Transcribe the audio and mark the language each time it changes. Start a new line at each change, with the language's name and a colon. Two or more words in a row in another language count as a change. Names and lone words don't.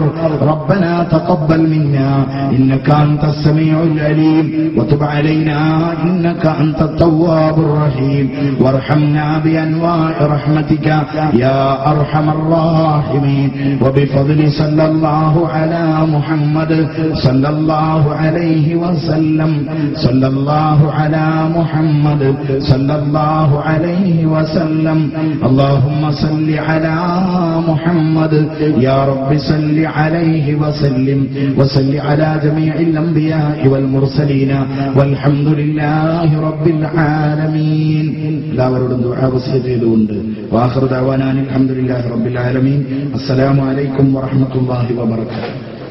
Arabic: ربنا تقبل منا إنك أنت السميع العليم وتب علينا إنك أنت التواب الرحيم وارحمنا بأنواع رحمتك يا أرحم الراحمين وبفضل صلى الله على محمد صلى الله عليه وسلم صلى الله على محمد صلى الله عليه وسلم. اللهم صل على محمد يا رب صل عليه وسلم وصل على جميع الأنبياء والمرسلين والحمد لله رب العالمين.
Malayalam: എല്ലാവരോടും ദുആ വസിയത്ത് ചെയ്തുകൊണ്ട്
Arabic: وآخر دعوانا الحمد لله رب العالمين. السلام عليكم ورحمة الله وبركاته.